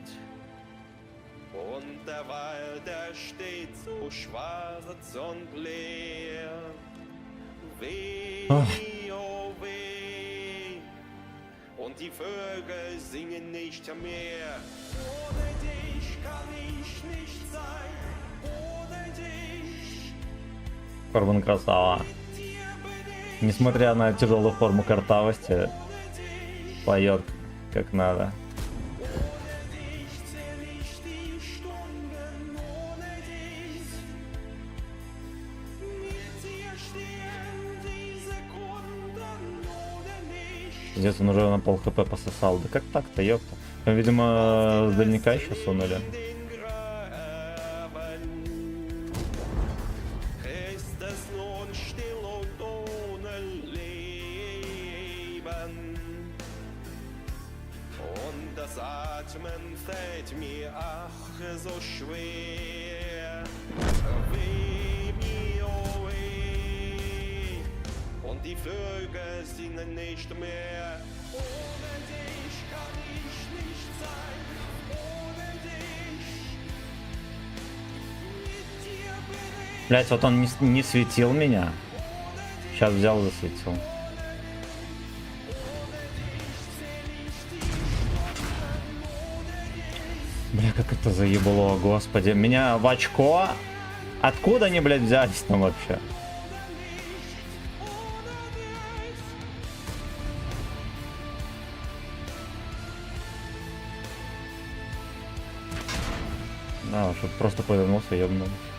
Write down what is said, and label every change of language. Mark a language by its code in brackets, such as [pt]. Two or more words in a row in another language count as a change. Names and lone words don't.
[de] Und der Wald, der steht so schwarz und leer. Weh, oh weh. Und die Vögel singen nicht mehr. Ohne dich kann ich nicht sein. Ohne dich. [ru] Корбан красава. Несмотря на тяжелую форму картавости, поет как надо. Здесь он уже на пол хп пососал. Да как так-то, ёпта? Там, видимо, с дальника еще сунули. [de] Atmen fällt mir ach so schwer. Weh mir, oh weh. Und die Vögel singen nicht mehr. Ohne dich kann ich nicht sein. Ohne dich. Mit dir bin ich. [ru] Блять, вот он не светил меня. Сейчас взял, засветил. Бля, как это заебло, господи. Меня в очко? Откуда они, блядь, взялись там вообще? Да, чтобы просто повернулся, ёбнул.